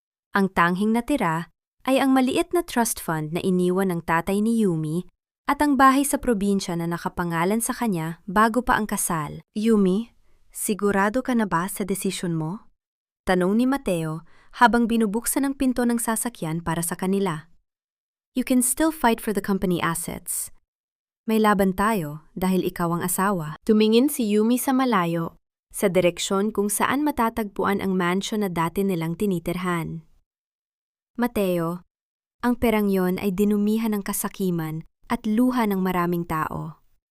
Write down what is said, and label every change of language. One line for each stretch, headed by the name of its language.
Filipino: Ang tanghing natira ay ang maliit na trust fund na iniwan ng tatay ni Yumi at ang bahay sa probinsya na nakapangalan sa kanya bago pa ang kasal. Yumi, sigurado ka na ba sa desisyon mo? Tanong ni Mateo habang binubuksan ang pinto ng sasakyan para sa kanila.
English: You can still fight for the company assets.
Filipino: May laban tayo dahil ikaw ang asawa. Tumingin si Yumi sa malayo, sa direksyon kung saan matatagpuan ang mansion na dati nilang tinitirhan. Mateo, ang perang yon ay dinumihan ng kasakiman at luha ng maraming tao.